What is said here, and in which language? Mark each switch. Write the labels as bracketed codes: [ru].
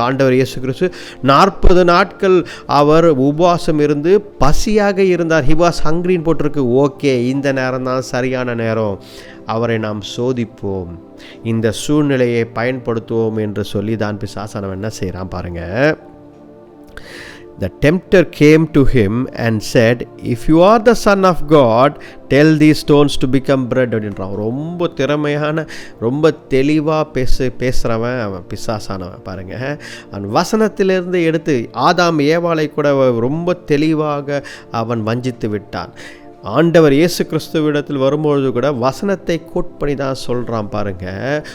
[ta] ஆண்டவர் இயேசு கிறிஸ்து 40 நாட்கள் அவர் உபவாசம் இருந்து பசியாக இருந்தார். [en] he was ஹங்க்ரின்னு [ta] போட்டிருக்கு. ஓகே, இந்த நேரம் தான் சரியான நேரம், அவரை நாம் சோதிப்போம், இந்த சூழ்நிலையை பயன்படுத்துவோம் என்று சொல்லி தான் பிசாசானவன் என்ன செய்கிறான் பாருங்கள். [en] The tempter came to him and said, if you are the son of God, tell these stones to become bread [ta] அப்படின்றான். ரொம்ப திறமையான, ரொம்ப தெளிவாக பேசுகிறவன் அவன், பிசாசானவன் பாருங்க. அவன் வசனத்திலிருந்து எடுத்து ஆதாம் ஏவாளை கூட ரொம்ப தெளிவாக அவன் வஞ்சித்து விட்டான். ஆண்டவர் இயேசு கிறிஸ்துவிடத்தில் வரும்பொழுது கூட வசனத்தை கோட் பண்ணி தான் சொல்கிறான் பாருங்கள்.